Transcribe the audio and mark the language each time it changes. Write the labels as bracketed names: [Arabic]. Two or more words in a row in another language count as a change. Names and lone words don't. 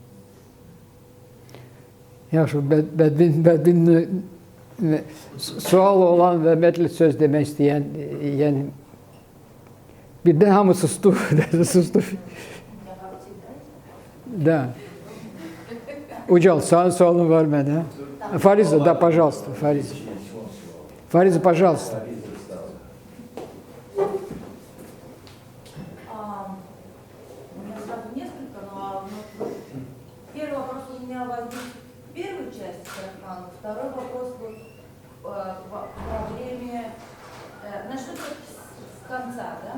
[Azerbaijani] Yaxşı, bədbin sual olan və ümumiyyətlə söz demək istəyən, yəni birdən hamı sustu, sustu. Da. Ucal, sənin sualın var mənə. [Russian] Фариза, да, пожалуйста, Фариза. Фариза, пожалуйста. У меня сразу несколько, но первый вопрос у меня возник в первой части Рахмана, второй вопрос вот во время, начну с конца, да?